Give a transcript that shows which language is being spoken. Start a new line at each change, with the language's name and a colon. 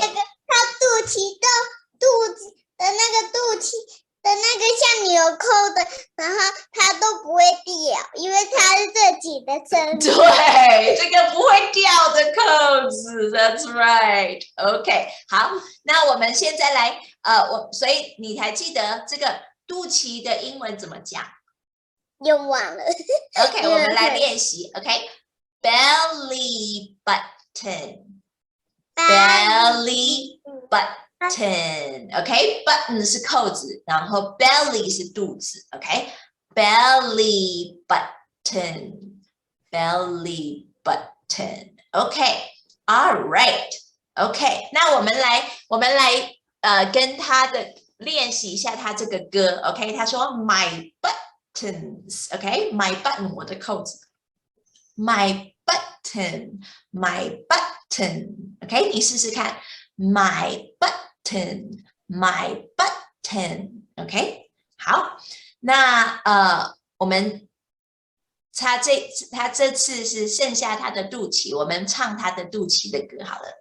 Chinese: 它肚脐到肚子的那个肚脐的那个像纽扣的，然后它都不会掉，因为它是自己的身体。对，这个不会掉的扣子 ，
English: That's right.
Chinese: OK， 好，那我们现在来所以你还记得这个肚脐的英文怎么讲？又忘了。 OK， 我们来练习。 OK，
English: belly button，belly button。
Chinese: OK，button 是扣子，然后 belly 是肚子。 OK，
English: belly button，belly button。OK，all right。
Chinese: OK， 那我们来跟他的练习一下他这个歌。 OK， 他说
English: my buttons。
Chinese: OK，
English: my button
Chinese: 我的扣子。
English: My button，my button。
Chinese: OK， 你试试看 ，
English: my button，my button。
Chinese: OK， 好，那我们他这次是剩下他的肚脐，我们唱他的肚脐的歌好了。